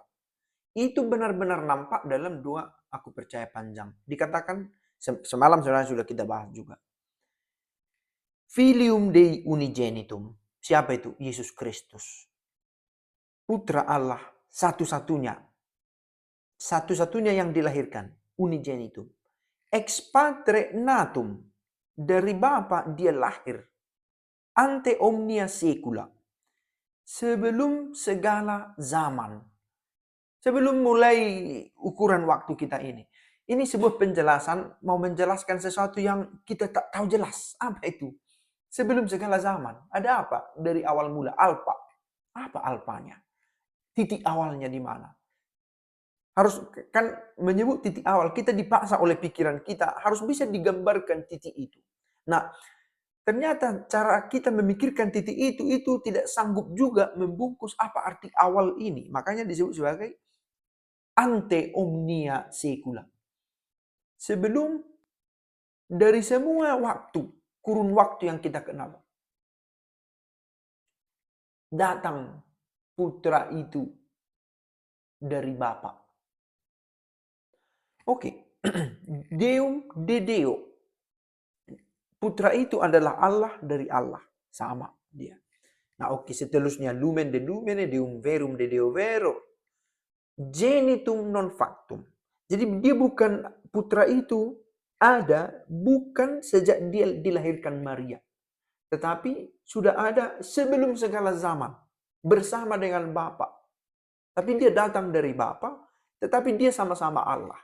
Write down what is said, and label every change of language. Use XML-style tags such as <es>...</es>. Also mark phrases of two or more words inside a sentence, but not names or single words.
<id>Itu benar-benar nampak dalam dua aku percaya panjang. Dikatakan, semalam sebenarnya sudah kita bahas juga.</id> <la>Filium Dei Unigenitum.</la> <id>Siapa itu? Yesus Kristus. Putra Allah satu-satunya. Satu-satunya yang dilahirkan.</id> <la>Unigenitum. Ex patre natum.</la> <id>Dari Bapa dia lahir.</id> <la>Ante omnia secula.</la> <id>Sebelum segala zaman. Sebelum mulai ukuran waktu kita ini. Ini sebuah penjelasan, mau menjelaskan sesuatu yang kita tak tahu jelas. Apa itu? Sebelum segala zaman. Ada apa? Dari awal mula. Alpha. Apa alpanya? Titik awalnya di mana? Harus kan menyebut titik awal. Kita dipaksa oleh pikiran kita. Harus bisa digambarkan titik itu. Nah, ternyata cara kita memikirkan titik itu tidak sanggup juga membungkus apa arti awal ini. Makanya disebut sebagai</id> <la>ante omnia secula.</la> <id>Sebelum dari semua waktu, kurun waktu yang kita kenal. Datang Putra itu dari Bapa. Oke.</id> <la>Deum de Deo.</la> <id>Putra itu adalah Allah dari Allah. Sama dia. Nah oke, seterusnya</id> <la>lumen de lumene, deum verum de Deo vero. Genitum non factum.</la> <id>Jadi dia bukan, putra itu ada bukan sejak dia dilahirkan Maria. Tetapi sudah ada sebelum segala zaman. Bersama dengan Bapa. Tapi dia datang dari Bapa, tetapi dia sama-sama Allah.</id>